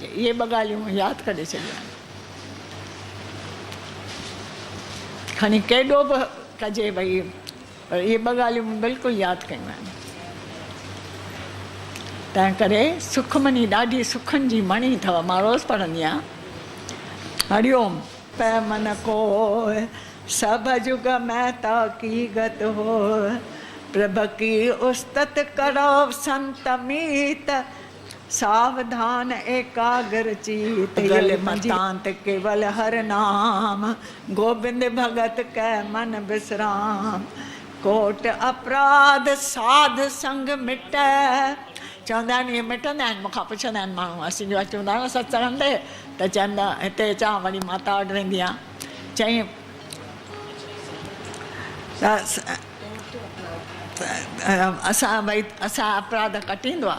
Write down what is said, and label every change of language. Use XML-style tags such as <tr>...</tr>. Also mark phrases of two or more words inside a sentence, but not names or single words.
<sd>इहे 2 ॻाल्हियूं यादि करे छॾियूं। खणी केॾो बि कजे भई, पर इहे 2 ॻाल्हियूं बिल्कुलु यादि कयूं आहिनि। तंहिं करे सुखमनी ॾाढी सुखनि जी मणी अथव। मां रोज़ु पढ़ंदी आहियां।</sd> <pa>ਹਰਿਓਮ ਪੈ ਮਨ ਕੋ ਸਭ ਜੁਗ ਮਹਿ ਤਾਕੀਗਤਿ ਹੋਇ, ਪ੍ਰਭ ਕੀ ਉਸਤਤਿ ਕਰਹੁ ਸੰਤ ਮੀਤ, ਸਾਵਧਾਨ ਏਕਾਗਰ ਚੀਤ, ਗਲ ਮਤਾਂਤ ਕੇਵਲ ਹਰਿ ਨਾਮ, ਗੋਵਿੰਦ ਭਗਤ ਕੈ ਮਨਿ ਬਿਸ੍ਰਾਮ, ਕੋਟਿ ਅਪਰਾਧ ਸਾਧ ਸੰਗਿ ਮਿਟੈ।</pa> <sd>चवंदा आहिनि इहे मिटंदा आहिनि। मूंखां पुछंदा आहिनि माण्हू, असीं जो चवंदा आहियूं सत्संग ते, त चवंदा हिते अचां वरी माता वटि वेंदी आहियां। चई असां भई असां अपराध कटींदो आहे।</sd>